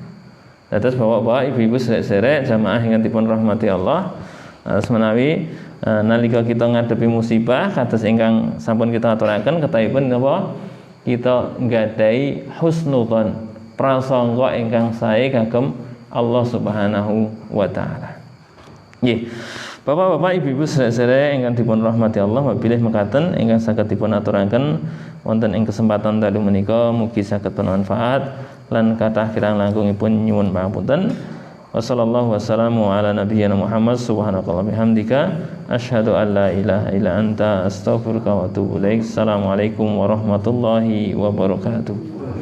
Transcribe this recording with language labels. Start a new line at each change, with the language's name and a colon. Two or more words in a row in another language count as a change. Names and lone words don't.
Javanese: Dados bapak-bapak, ibu-ibu sedherek jamaah ingkang dipun rahmati Allah, menawi nalika kita ngadepi musibah kados ingkang sampun kita aturaken ketahipun napa kita nggadahi husnudzon prasangka ingkang sae kagem
Arabic: الله سبحانه وتعالى.
Javanese: Nggih. Bapak-bapak, ibu-ibu sedherek ingkang dipun rahmati Allah, wabilih mekaten ingkang saged dipun aturaken wonten ing kesempatan dalu menika mugi saged bermanfaat lan kathah kirang langkungipun nyuwun pangapunten.
Arabic: وصلى الله وسلم على نبينا محمد سبحانك الله بحمدك أشهد أن لا إله إلا أنت أستغفرك وأتوب إليك. السلام عليكم ورحمة الله وبركاته.